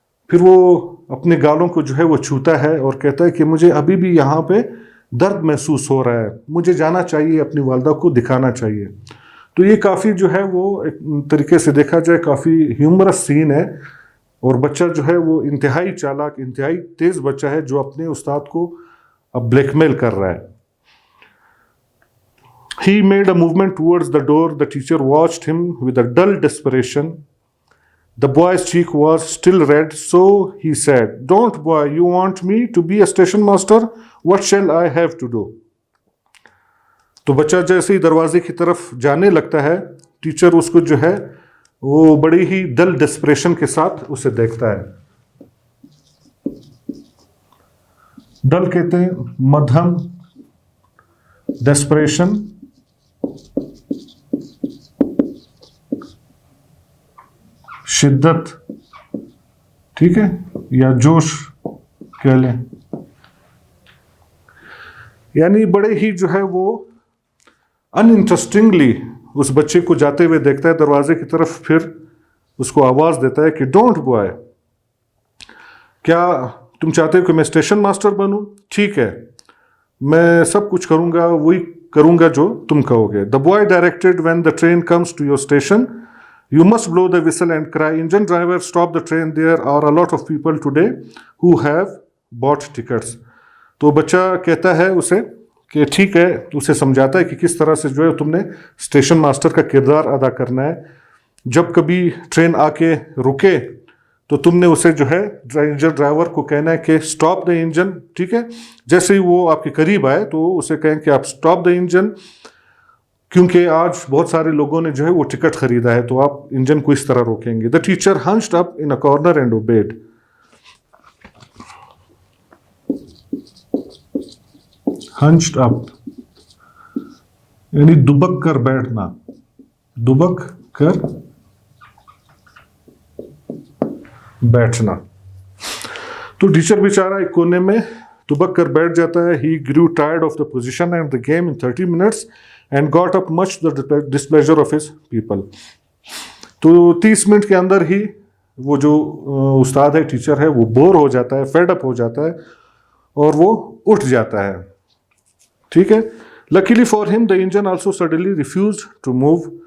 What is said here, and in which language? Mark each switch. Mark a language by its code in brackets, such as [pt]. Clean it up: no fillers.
[ur] پھر وہ اپنے گالوں کو جو ہے وہ چھوتا ہے اور کہتا ہے کہ مجھے ابھی بھی یہاں پہ درد محسوس ہو رہا ہے, مجھے جانا چاہیے, اپنی والدہ کو دکھانا چاہیے. تو یہ کافی جو ہے وہ ایک طریقے سے دیکھا جائے کافی ہیومرس سین ہے, اور بچہ جو ہے وہ انتہائی چالاک, انتہائی تیز بچہ ہے جو اپنے استاد کو اب بلیک میل کر رہا ہے. [en] He made a movement towards the door. The teacher watched him with a dull desperation. The boy's cheek was still red, so he said, Don't, boy, you want me to be a station master? What shall I have to do? [ur] تو بچہ جیسے ہی دروازے کی طرف جانے لگتا ہے, teacher اس کو جو ہے وہ بڑی ہی دل ڈسپریشن کے ساتھ اسے دیکھتا ہے. ڈل کہتے ہیں مدھم, ڈسپریشن شدت, ٹھیک ہے, یا جوش کہہ لیں. یعنی بڑے ہی جو ہے وہ انٹرسٹنگلی اس بچے کو جاتے ہوئے دیکھتا ہے دروازے کی طرف, پھر اس کو آواز دیتا ہے کہ [en] don't boy, [ur] کیا تم چاہتے ہو کہ میں اسٹیشن ماسٹر بنوں؟ ٹھیک ہے, میں سب کچھ کروں گا, وہی کروں گا جو تم کہو گے. [en] The boy directed, when the train comes to your station, you must blow the whistle and cry, Engine driver, stop the train. There are a lot of people today who have bought tickets. [ur] تو بچہ کہتا ہے اسے کہ ٹھیک ہے, تو اسے سمجھاتا ہے کہ کس طرح سے جو ہے تم نے اسٹیشن ماسٹر کا کردار ادا کرنا ہے. جب کبھی ٹرین آ کے رکے تو تم نے اسے جو ہے انجن ڈرائیور کو کہنا ہے کہ [en] Stop the engine. [ur] ٹھیک ہے, جیسے ہی وہ آپ کے قریب آئے تو اسے کہیں کہ آپ [en] Stop the engine. [ur] کیونکہ آج بہت سارے لوگوں نے جو ہے وہ ٹکٹ خریدا ہے تو آپ انجن کو اس طرح روکیں گے. [en] The teacher hunched up in a corner and obeyed. [ur] ہنچڈ اپ یعنی دبک کر بیٹھنا, دبک کر بیٹھنا. تو ٹیچر بیچارہ ایک کونے میں دبک کر بیٹھ جاتا ہے. [en] He grew tired of the position and the game in 30 minutes and got up much to the displeasure of his people. [ur] تو 30 منٹ کے اندر ہی وہ جو استاد ہے, ٹیچر ہے, وہ بور ہو جاتا ہے, فیڈ اپ ہو جاتا ہے اور وہ اٹھ جاتا ہے. ٹھیک ہے. [en] Luckily for him the engine also suddenly refused to move.